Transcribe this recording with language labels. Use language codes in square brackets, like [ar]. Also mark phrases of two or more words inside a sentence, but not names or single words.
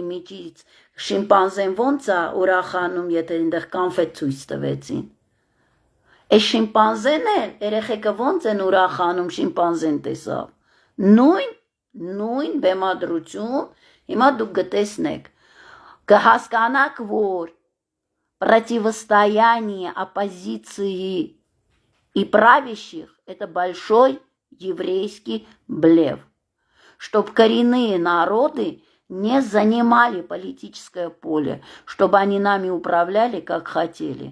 [hy] միջից շիմպանզեն ոնց է ուրախանում, եթե այնտեղ կանֆետ ցույց տվեցին։ Այս շիմպանզեն էլ երեխեքը ոնց են ուրախանում շիմպանզեն տեսավ։ Նույն բեմադրություն, հիմա դուք կտեսնեք, կհասկանաք, որ [ru] противостояние оппозиции и правящих – это большой еврейский блеф, чтобы коренные народы не занимали политическое поле, чтобы они нами управляли, как хотели.